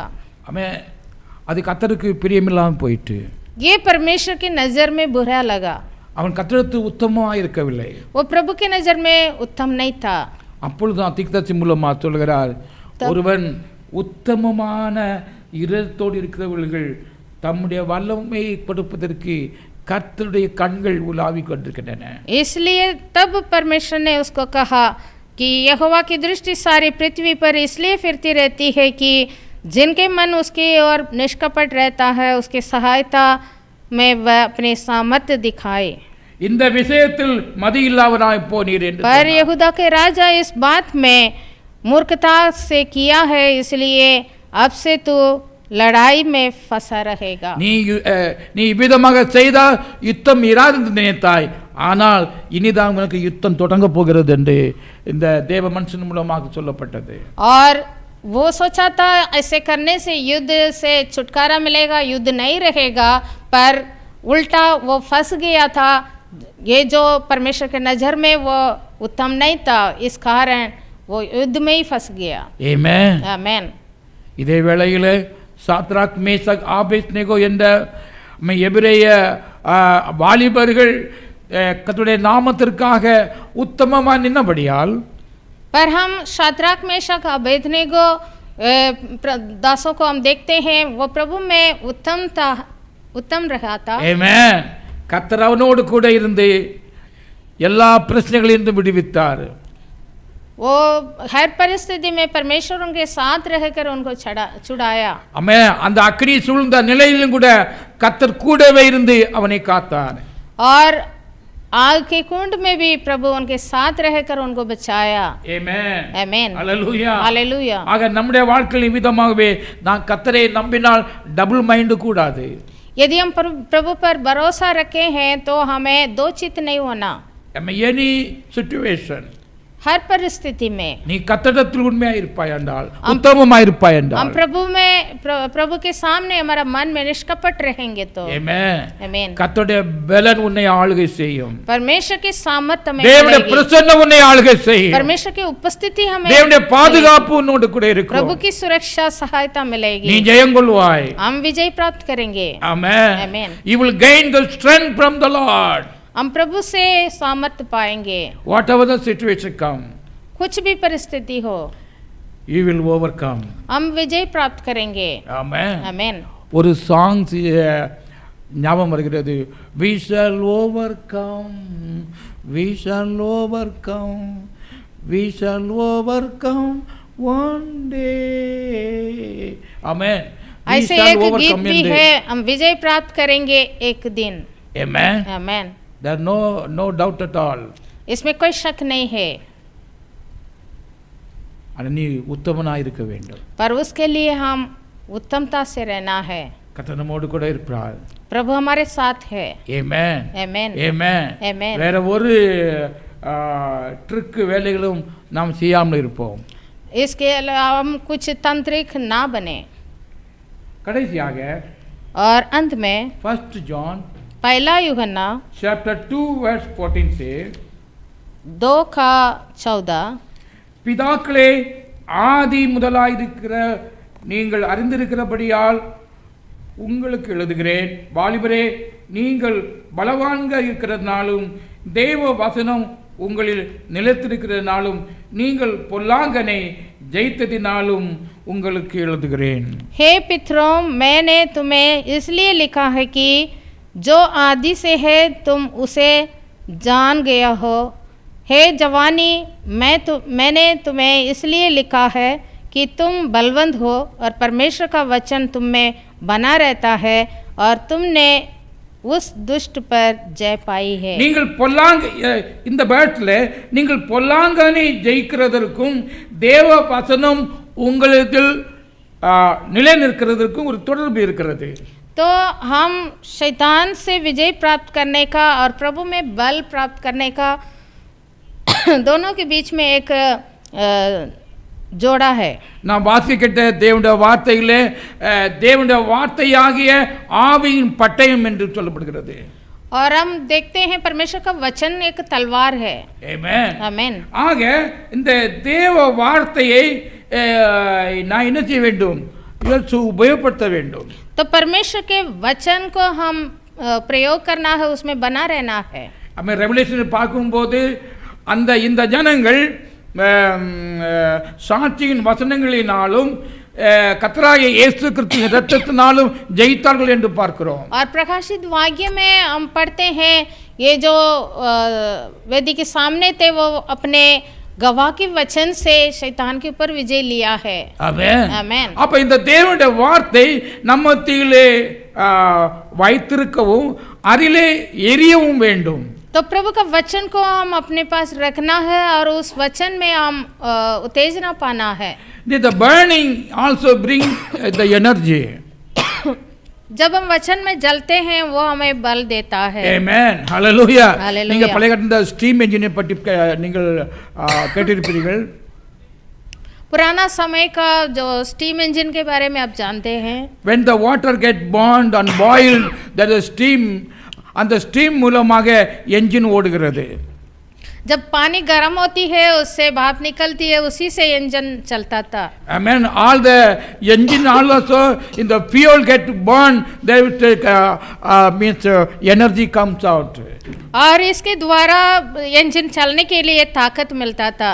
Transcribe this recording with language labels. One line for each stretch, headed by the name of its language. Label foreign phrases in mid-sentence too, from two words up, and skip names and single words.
Tamil: அவன் அது கர்த்தருக்கு பிரியமில்லாமல் போயிட்டு,
Hindi: ये परमेश्वर की नज़र में बुरा लगा.
Tamil: அவன் கர்த்தருக்கு உத்தமமாக இருக்கவில்லை.
Hindi: वो प्रभु की नज़र में उत्तम नहीं था.
Tamil: அப்பொழுது தீர்க்கதரிசி மூலமாக சொல்கிறார், ஒருவன் உத்தமமான இரத்தோடு இருக்கிறவர்கள் தம்முடைய வல்லமையை கொடுப்பதற்கு கர்த்தருடைய கண்கள் உலாவி கொண்டிருக்கின்றன.
Hindi: इसलिए तब परमेश्वर ने उसको कहा कि यहोवा की दृष्टि सारी पृथ्वी पर इसलिए फिरती रहती है कि जिनके मन उसकी ओर निष्कपट रहता है, उसकी सहायता में वह अपने सामर्थ्य दिखाए.
Tamil: இந்த விஷயத்தில் மதியில்லாதவனாய் போனீர் என்று
Hindi: पर यहूदा के राजा इस बात में मूर्खता से किया है, इसलिए अब से तू लड़ाई में फंसा रहेगा.
Tamil: நீ இவ்விதமாக செய்தால் யுத்தம் இராது என்று நினைத்தாய், ஆனால் இனிதான் உனக்கு யுத்தம் தொடங்க போகிறது என்று இந்த தேவ மனுஷன் மூலமாக சொல்லப்பட்டது.
Hindi: और वो सोचा था ऐसे करने से युद्ध से छुटकारा मिलेगा, युद्ध नहीं रहेगा, पर उल्टा वो फंस गया था. ये जो परमेश्वर के नज़र में वो उत्तम नहीं था, इस कारण वो युद्ध में ही फंस गया.
Tamil: ஆமென்.
Hindi: आमेन.
Tamil: இதே வேளையில் சாத்ராக் மேஷக் ஆபேத்நேகோ என்ற எபிரேய வாலிபர்கள் கர்த்தருடைய நாமத்திற்காக உத்தமமாக நின்றபடியால்,
Hindi: पर हम शाद्राक मेशक अबेदनेगो दासों को हम देखते हैं, वो प्रभु में उत्तम रहा था.
Tamil: ஆமென். கர்த்தர் அவனோடு கூட இருந்து எல்லா பிரச்சனைகளிலிருந்து விடுவித்தார்.
Hindi: वो हर परिस्थिति में परमेश्वर उनके साथ रहकर उनको छुड़ाया।
Tamil: ஆமென். அந்த அக்கினி சூழ்ந்த நிலையிலும் கூட கர்த்தர் கூடவே இருந்து அவனை காத்தார்.
Hindi: और आग के कुंड में भी प्रभु उनके साथ रहकर उनको बचाया।
Tamil: ஆமென்.
Hindi: आमीन।
Tamil: ஹalleluya.
Hindi: हालेलुया।
Tamil: ஆக நம்முடைய வாழ்க்கையில் விதமாகவே நான் கர்த்தரை நம்பினால்
English: double mind
Tamil: கூடாது.
Hindi: यदि हम प्रभु पर भरोसा रखे हैं तो हमें दो चित्त नहीं होना।
English: any situation,
Hindi: हर परिस्थिति में
Tamil: நீ கர்த்தரிடத்தில் உண்மையா இருப்பாய் என்றால், உத்தமமா இருப்பாய் என்றால்,
Hindi: हम प्रभु के सामने हमारा मन में निष्कपट रहेंगे तो
Tamil: ஆமென்.
Hindi: आमीन।
Tamil: கர்த்தருடைய பலன் உன்னை ஆளுகை செய்யும்.
Hindi: परमेश्वर की सामर्थ हमें
Tamil: தேவனுடைய
Hindi: मिलेगी।
Tamil: பிரசன்னம் உன்னை ஆளுகை செய்யும்.
Hindi: परमेश्वर की उपस्थिति हमें
Tamil: தேவனுடைய பாதுகாப்பு உன்னோடு கூட இருக்கும்.
Hindi: प्रभु की सुरक्षा सहायता मिलेगी।
Tamil: நீ ஜெயம் கொள்வாய்.
Hindi: हम विजय प्राप्त करेंगे।
Tamil: ஆமென்.
Hindi: आमीन।
English: You will gain the strength from the Lord.
Hindi: हम प्रभु से सामर्थ पाएंगे।
English: Whatever the situation come,
Hindi: कुछ भी परिस्थिति हो
English: you will overcome.
Hindi: हम विजय प्राप्त करेंगे।
Tamil: ஆமென்.
Hindi: आमीन।
Tamil: ஒரு சாங்ஸ் ஞாபகம் வருகிறது.
English: We shall overcome, we shall overcome, we shall overcome one day. ஆமென். We
Hindi: ऐसे
English: shall
Hindi: एक गीत
English: overcome
Hindi: भी
English: one day.
Hindi: है, हम विजय प्राप्त करेंगे एक दिन।
English: Amen.
Hindi: आमीन।
English: There no doubt at all.
Hindi: इसमें कोई शक नहीं है,
Tamil: ஆனால் நீ உத்தமனாய் இருக்க வேண்டும்.
Hindi: पर उसके लिए हम उत्तमता से रहना है।
Tamil: கர்த்தர் நம்மோடு கூட இருப்பார்.
Hindi: प्रभु हमारे साथ है।
English: Amen.
Hindi: आमीन।
English: Amen. Amen।
Tamil: வேற ஒரு ட்ரிக் வேலைகளும் நாம் செய்யாமல் இருப்போம்.
Hindi: इसके अलावा हम कुछ तांत्रिक ना बने।
Tamil: கடைசியாக
Hindi: और अंत में
English: 1 John
Hindi: पहला यूहन्ना
English: chapter 2 verse 14 से 2:14
Tamil: பிதாக்களே, ஆதி முதலாயிருக்கிற நீங்கள் அறிந்திருக்கிறபடியால் உங்களுக்கு எழுதுகிறேன். வாலிபரே, நீங்கள் பலவான்கள் இருக்கிறதுனாலும் தேவ வசனம் உங்களில் நிலைத்திருக்கிறதுனாலும் நீங்கள் பொல்லாங்கனை ஜெயித்ததினாலும் உங்களுக்கு எழுதுகிறேன்.
Hindi: हे पितरों, मैंने तुम्हें इसलिए लिखा है कि जो आदि से है तुम उसे जान गया हो। हे जवानी, मैंने तुम्हें इसलिए लिखा है कि तुम बलवंत हो और परमेश्वर का वचन तुम में बना रहता है और तुमने उस दुष्ट पर जय पाई है।
Tamil: நீங்கள் இந்த பேட்ல நீங்கள் பொல்லாங்கனை ஜெயிக்கிறதற்கும் தேவ வசனம் உங்களுக்கு நிலை நிற்கிறதற்கும் ஒரு தொடர்பு இருக்கிறது.
Hindi: तो हम शैतान से विजय प्राप्त करने का और प्रभु में बल प्राप्त करने का दोनों के बीच में एक जोड़ा है.
Tamil: நாம் வாசிக்கிட்ட தேவனுடைய வார்த்தையிலே தேவனுடைய வார்த்தையாகிய ஆவியின் பட்டயம் என்று சொல்லப்படுகிறது.
Hindi: और हम देखते हैं परमेश्वर का वचन एक तलवार है. आमेन. आमेन.
Tamil: ஆக இந்த தேவ வார்த்தையை நான் என்ன செய்ய வேண்டும்? உபயோகப்படுத்த வேண்டும்.
Hindi: तो परमेश्वर के वचन को हम प्रयोग करना है, उसमें बना रहना है. हमें रेवलेशन
Tamil: பார்க்கும்போது இந்த ஜனங்கள் சாட்சியின் வசனங்களினாலும் கர்த்தராகிய இயேசு கிறிஸ்துவின் இரத்தத்தினாலும் ஜெயித்தார்கள் என்று பார்க்கிறோம்.
Hindi: और प्रकाशित वाक्य में हम पढ़ते हैं ये जो वेदी के सामने थे वो अपने गवाह के वचन से शैतान के ऊपर विजय लिया है. आमेन. आमेन.
Tamil: அப்ப இந்த தேவனுடைய வார்த்தை நம்ம மத்தியிலே வைத்திருக்கவும் அதிலே எரியவும் வேண்டும்.
Hindi: तो प्रभु का वचन को हम अपने पास रखना है और उस वचन में हम उत्तेजना पाना है.
English: The burning also bring the energy.
Hindi: जब हम वचन में जलते हैं वो हमें बल देता है.
English: Amen. Hallelujah. Hallelujah.
Tamil: நீங்க பழைய காலத்துல
English: steam engine
Tamil: பற்றி நீங்கள் கேட்டிருப்பீர்கள்.
Hindi: पुराना समय का जो
English: steam engine
Hindi: के बारे में आप जानते हैं.
English: When the water get burned and boiled, there is steam.
Tamil: அந்த ஸ்டீம் மூலமாக என்ஜின் ஓடுகிறது.
Hindi: जब पानी गर्म होती है उससे भाप निकलती है, उसी से इंजन चलता था.
English: Amen. All the engine also in the fuel get burned, they will take means energy comes out.
Hindi: और इसके द्वारा इंजन चलने के लिए ताकत मिलता था.